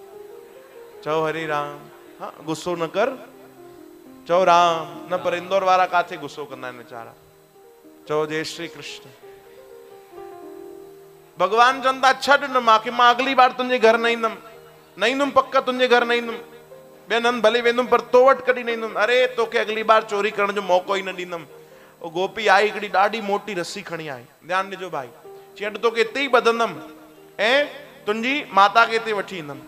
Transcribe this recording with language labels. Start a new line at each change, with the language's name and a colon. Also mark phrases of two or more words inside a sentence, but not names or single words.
Sindhi: चओ हरे राम। हाँ गुस्सो न कर, चओ राम। न पर इंदौर वारा काथे गुस्सो कंदा आहिनि वीचारा। चओ जय श्री कृष्ण। भगवान चवनि था छॾ न मांखे, मां अगली बार तुंहिंजे घर न ईंदुमि, पक्का तुंहिंजे घर न ईंदुमि, ॿियनि हंधि भले वेंदुमि पर तो वटि कॾहिं न ईंदुमि। अरे तोखे अगली बार चोरी करण जो मौक़ो ई न ॾींदुमि। वो गोपी आई, हिकिड़ी ॾाढी मोटी रस्सी खणी आई। ध्यानु ॾिजो भाई, चई अॼु तोखे हिते ई ॿधंदमि ऐं तुंहिंजी माता खे हिते वठी ईंदुमि।